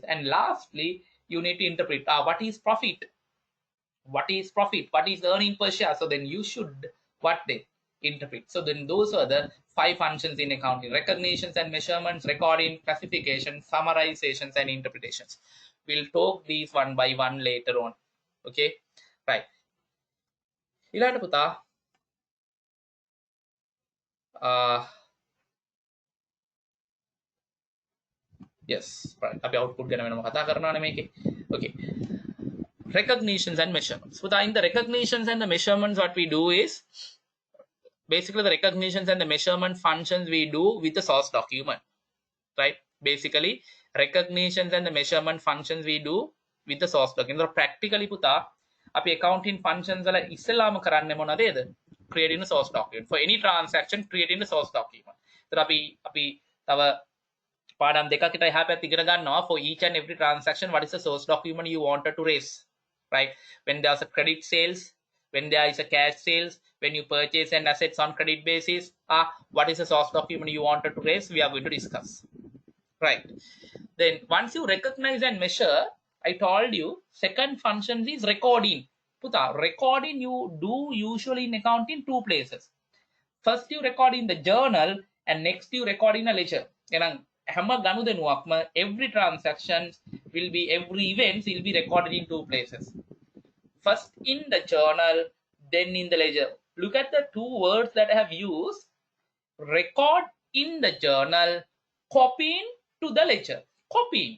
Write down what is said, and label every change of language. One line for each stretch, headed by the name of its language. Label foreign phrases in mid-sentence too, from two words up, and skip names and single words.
English: And lastly, you need to interpret what is profit, what is earning per share. So then you should what they interpret. So then those are the 5 functions in accounting: recognitions and measurements, recording, classification, summarizations, and interpretations. We'll talk these one by one later on. Okay, right.
Sinhala: ඊළඟට පුතා
English: yes, right.
Sinhala: අපි output ගැන වෙනම කතා කරනවානේ මේකේ. Okay.
English: Recognitions and measurements. So in the recognitions and the measurements, what we do is basically the recognitions and the measurement functions we do with the source document, right? Basically recognitions and the measurement functions we do with the source document. So practically
Sinhala: පුතා අපි
English: accounting functions
Sinhala: වල ඉස්සෙල්ලාම කරන්නේ මොනවද?
English: Creating a source document. For any transaction, creating a source document.
Sinhala: So අපි තව පාඩම් දෙකක් විතර එහා පැත්ත ඉගෙන ගන්නවා.
English: For each and every transaction, what is the source document you wanted to raise, right? When there's a credit sales, when there is a cash sales, when you purchase an assets on credit basis, what is the source document you wanted to raise? We are going to discuss, right? Then once you recognize and measure, I told you second function is recording. Puta, recording you do usually in accounting 2 places. First you record in the journal and next you record in a ledger.
Sinhala: එහෙනම් හැම ගනුදෙනුවක්ම
English: every transaction will be, every events will be recorded in two places. First in the journal, then in the ledger. Look at the two words that I have used. Record in the journal, copying to the ledger. Copying.